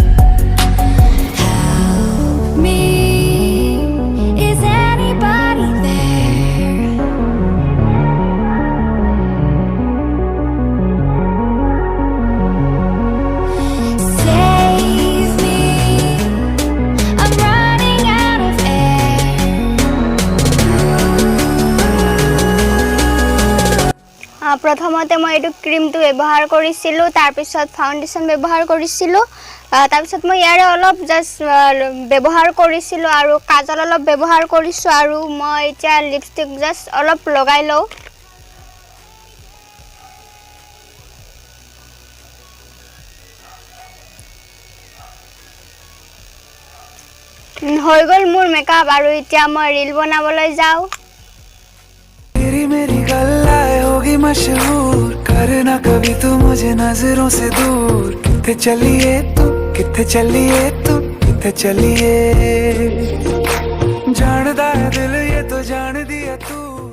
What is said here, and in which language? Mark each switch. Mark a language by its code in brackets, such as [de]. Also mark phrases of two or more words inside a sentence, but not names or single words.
[en] help me is anybody there Save me I'm running out of air [as] প্ৰথমতে মই এটো ক্ৰীমটো ব্যৱহাৰ কৰিছিলো তাৰ পিছত ফাউন্ডেশন ব্যৱহাৰ কৰিছিলো তাৰ পিছত মই ইয়াৰে অলপ জাস্ট ব্যৱহাৰ কৰিছিলো আৰু কাজল অলপ ব্যৱহাৰ কৰিছো আৰু মই এতিয়া লিপষ্টিক জাস্ট অলপ লগাই লও হৈ গল মোৰ মেকআপ আৰু এতিয়া মই ৰীল বনাবলৈ যাও [hi] मेरी गल्लाए होगी मशहूर करना कभी तू मुझे नजरों से दूर [pa] ਕਿੱਥੇ ਚੱਲਿਏ ਤੂੰ ਕਿੱਥੇ ਚੱਲਿਏ ਤੂੰ ਕਿੱਥੇ ਚੱਲਿਏ [hi] जानदा है दिल ये तो जान दिया तू